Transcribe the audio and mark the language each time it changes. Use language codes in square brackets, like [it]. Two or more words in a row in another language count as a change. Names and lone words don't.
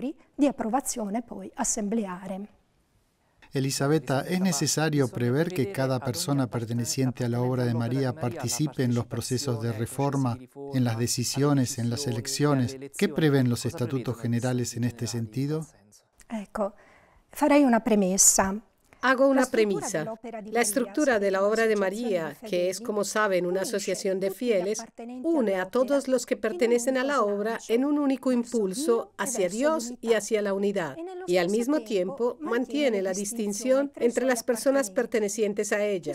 [es] Elisabetta, ¿es necesario prever que cada persona perteneciente a la obra de María participe en los procesos de reforma, en las decisiones, en las elecciones? ¿Qué prevén los estatutos generales en este sentido? [it] Farei una premessa. [es] Hago una premisa. La estructura de la obra de María, que es, como saben, una asociación de fieles, une a todos los que pertenecen a la obra en un único impulso hacia Dios y hacia la unidad, y al mismo tiempo mantiene la distinción entre las personas pertenecientes a ella.